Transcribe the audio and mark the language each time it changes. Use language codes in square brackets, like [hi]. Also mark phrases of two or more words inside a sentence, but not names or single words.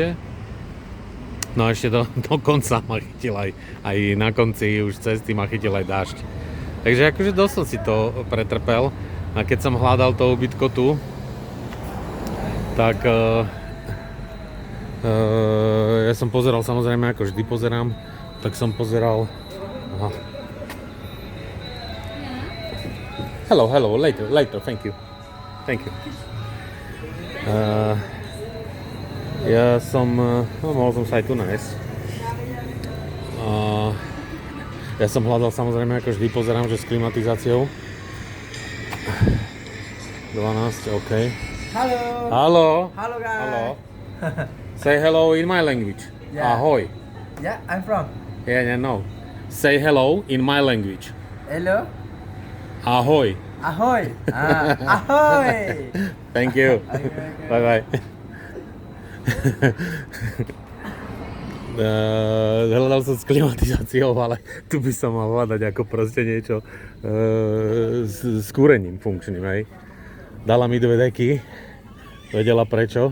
[sk] No a ešte do konca ma chytil aj na konci už cesty ma chytil aj dážď. Takže akože dosť som si to pretrpel. A keď som hľadal to ubytko tu, tak ja som pozeral, samozrejme ako vždy pozerám, tak som pozeral. [en] Aha. Hello, later, thank you. [sk] Ja som, mohol som sa aj tu nájsť. Ja som hľadal, samozrejme, ako vždy pozerám, že s klimatizáciou. 12, [en] OK. Hello, guys. Hello. Say hello in my language. Yeah. [sk] Ahoy. [en] Yeah, I'm from. Yeah, no. Say hello in my language. Hello. [sk] Ahoy. Ahoy. Ahoy. [en] Thank you. Bye. [sk] Hľadal som s klimatizáciou, ale tu by som mal hľadať ako proste niečo s kúrením funkčným, hej. Dala mi 2 deky, vedela prečo.